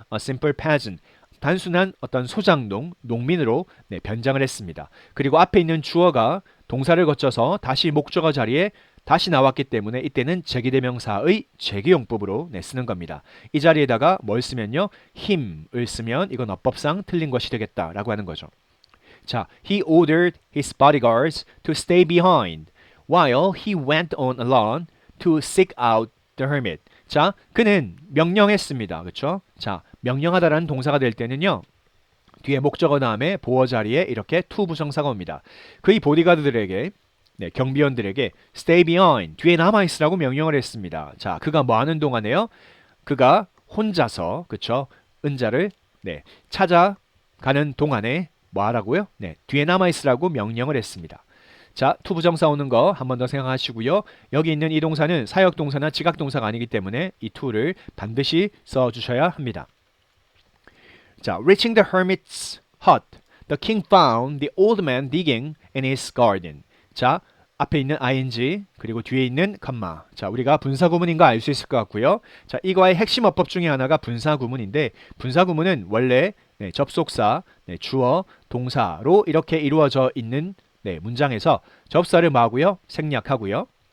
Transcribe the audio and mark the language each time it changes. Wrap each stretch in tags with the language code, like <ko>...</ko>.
<en>A simple peasant</en> <ko>단순한 어떤 소장농, 농민으로 네, 변장을 했습니다. 그리고 앞에 있는 주어가 동사를 거쳐서 다시 목적어 자리에 다시 나왔기 때문에 이때는 제기대명사의 제기용법으로 네, 쓰는 겁니다. 이 자리에다가 뭘 쓰면요? 힘을 쓰면 이건 어법상 틀린 것이 되겠다라고 하는 거죠.</ko> <en>자, he ordered his bodyguards to stay behind while he went on alone to seek out the hermit.</en> <ko>자, 그는 명령했습니다. 그렇죠? 자, 명령하다라는 동사가 될 때는요. 뒤에 목적어 다음에 보어 자리에 이렇게 to 부정사가 옵니다. 그의 보디가드들에게 네, 경비원들에게</ko> <en>stay behind</en> <ko>뒤에 남아 있으라고 명령을 했습니다. 자, 그가 뭐 하는 동안에요? 그가 혼자서 그렇죠? 은자를 네, 찾아가는 동안에 뭐 하라고요? 네, 뒤에 남아 있으라고 명령을 했습니다. 자, to 부정사 오는 거 한 번 더 생각하시고요. 여기 있는 이 동사는 사역 동사나 지각 동사가 아니기 때문에 이 to를 반드시 써 주셔야 합니다.</ko> <en>자, reaching the hermit's hut, the king found the old man digging in his garden.</en> <ko>자, 앞에 있는 ing 그리고 뒤에 있는 컴마. 자, 우리가 분사 구문인가 알 수 있을 것 같고요. 자, 이거의 핵심 어법 중에 하나가 분사 구문인데 분사 구문은 원래 네, 접속사, 네, 주어, 동사로 이렇게 이루어져 있는 네, 문장에서 접사를 뭐하고요? 생략하고요.</ko>